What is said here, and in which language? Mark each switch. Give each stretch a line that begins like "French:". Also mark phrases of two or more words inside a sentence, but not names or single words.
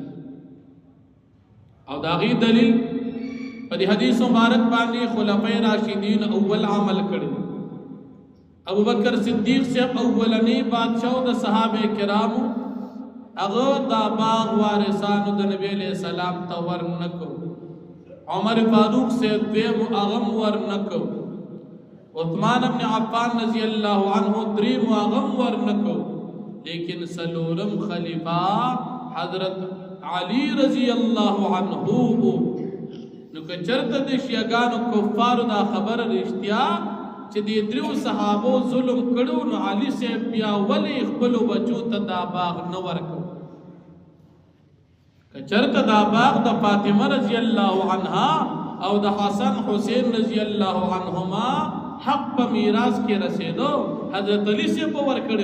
Pashto: او داغي دلیل په دې حدیث مبارک باندې خلفای راشدین اول عمل کړي. ابو بکر صدیق سے اولنی بادشاہ د صحابه کرامو هغه دا باغ وارثانو د نبی
Arabic: علیہ السلام
Pashto: ته ورنکو. عمر فاروق سے دویم اغم ورنکو. عثمان ابن عفان
Arabic: رضی اللہ عنہ
Pashto: دریم اغم ورنکو. لیکن سلورم خلیفہ حضرت علی
Arabic: رضی اللہ عنہ
Pashto: نو که چرته د شیعاګانو کفارو دا خبر رښتیا چې د دریو صحابو ظلم کړو، نو علي صاحب بیا ولې خپلو بچو ته دا باغ نه ورکو؟ که چرته دا باغ د فاطمه
Arabic: رضی الله عنها
Pashto: او د حسن حسین
Arabic: رضی الله عنهما
Pashto: حق په میراث کې رسیدو، حضرت علي صاحب ورکړو.